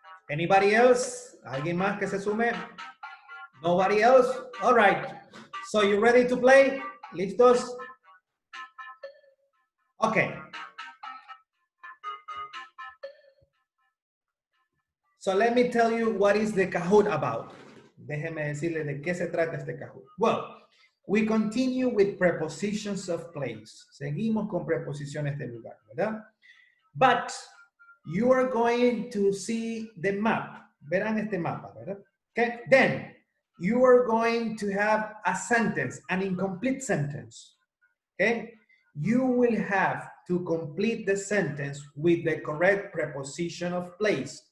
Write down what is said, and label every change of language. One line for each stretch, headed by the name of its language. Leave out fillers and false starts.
English: Anybody else?
Spanish: ¿Alguien más que se sume?
English: Nobody else? All right. So you ready to play?
Spanish: ¿Listos?
English: Okay. So let me tell you what is the Kahoot about.
Spanish: Déjeme decirle de qué se trata este Kahoot.
English: Well, we continue with prepositions of place.
Spanish: Seguimos con preposiciones de lugar, ¿verdad?
English: But you are going to see the map.
Spanish: Verán este mapa, ¿verdad?
English: Okay. Then you are going to have a sentence, an incomplete sentence. Okay. You will have to complete the sentence with the correct preposition of place.